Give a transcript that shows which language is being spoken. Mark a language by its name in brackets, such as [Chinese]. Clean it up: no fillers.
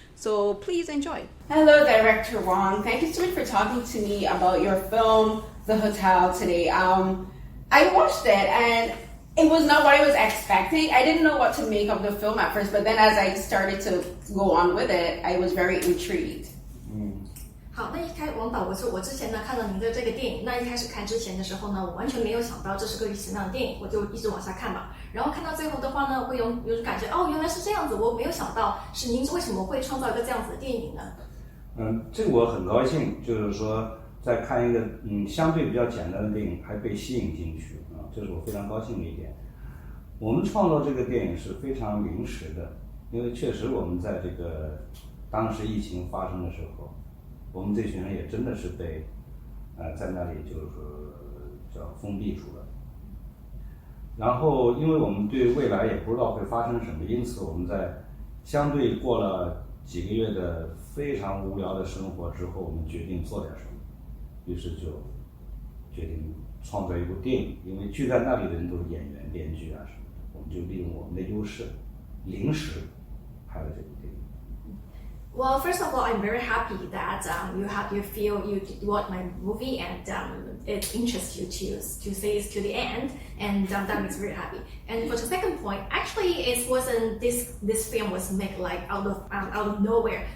[English] So please enjoy. Hello, Director Wang. Thank you so much for talking to me about your film, The Hotel, today. I watched it, and it was not what I was expecting. I didn't know what to make of the film at first, but then as I started to go on with it, I was very intrigued. [Chinese] 好，那王导，我之前呢看了您的这个电影，那一开始看之前的时候呢，我完全没有想到这是个什么样的电影，我就一直往下看嘛。然后看到最后的话呢，会有感觉，哦，原来是这样子，我没有想到是您为什么会创造一个这样子的电影呢？这个我很高兴，就是说在看一个相对比较简单的电影还被吸引进去啊，这是我非常高兴的一点。我们创作这个电影是非常临时的，因为确实我们在这个当时疫情发生的时候，我们这群人也真的是被在那里就是说叫封闭住了。然后因为我们对未来也不知道会发生什么，因此我们在相对过了几个月的非常无聊的生活之后，我们决定做点什么，于是就决定创作一部电影。因为聚在那里的人都是演员、编剧啊什么的，我们就利用我们的优势，临时拍了这部电影。 [English] Well, first of all, I'm very happy that you feel you watch my movie and it interests you to see it to the end, and that makes me very happy. And for the second point, actually, it wasn't this film was made out of nowhere.